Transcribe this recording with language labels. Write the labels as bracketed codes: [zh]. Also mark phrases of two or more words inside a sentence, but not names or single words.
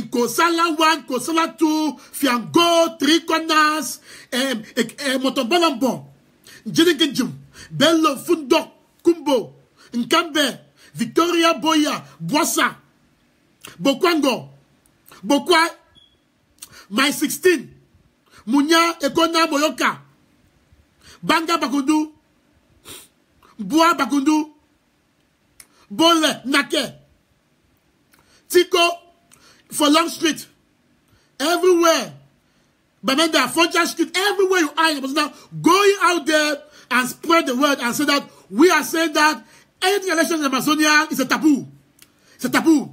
[en] Kosala 1, Kosala 2, Fiango, Three Corners, Motombolambo, Jinikinjum, Bello, Fundo, Kumbo, Nkambe, Victoria Boya, Boissa, Bokwango, Bokwa, My 16, Munya, Ekona, Boyoka, Banga Bakundu, Boa Bakundu, Bole, Nake, Tiko, for Long Street, everywhere, Bamenda, Fonja Street, everywhere you are, now going out there and spread the word and say that we are saying that any election in Amazonia is a taboo. It's a taboo.